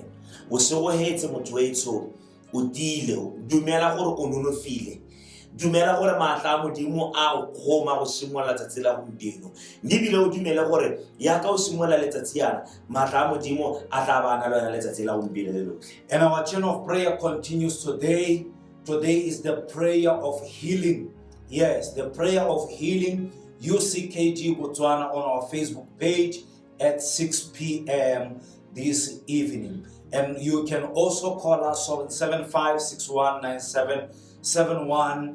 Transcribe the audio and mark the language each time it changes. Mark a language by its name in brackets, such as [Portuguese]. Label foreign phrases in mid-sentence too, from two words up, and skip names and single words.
[Tswana] O segohetse motho wa etsho, o tile, dumela gore o nonofile, dumela gore maatla a Modimo a o kgoma go simolla letsatsi la gompieno, mme ebile o dumele gore yaka o simolla letsatsi yana, maatla a Modimo a tla ba na le wena letsatsi la gompieno le lotlhe. [English] And our chain of prayer continues today. Today is the prayer of healing. Yes, the prayer of healing. UCKG Botswana on our Facebook page at 6 p.m. this evening. And you can also call us on 75619771.